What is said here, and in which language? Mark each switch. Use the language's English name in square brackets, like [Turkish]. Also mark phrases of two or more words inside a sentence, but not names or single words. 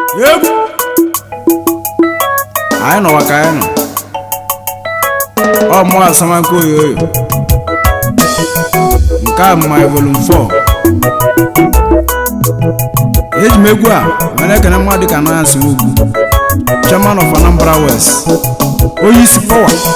[Igbo] Egwu. Anyị nọwa ka anyị nọ. Ọ mụ Asamanko Oyoyo. Nke a bụ [English] my volume four. [Igbo] Eji m egwu a wee na-ekene mmadụ dịka Ananias Nwugwu, [English] Chairman of Anambra West, [Igbo] onye isi power.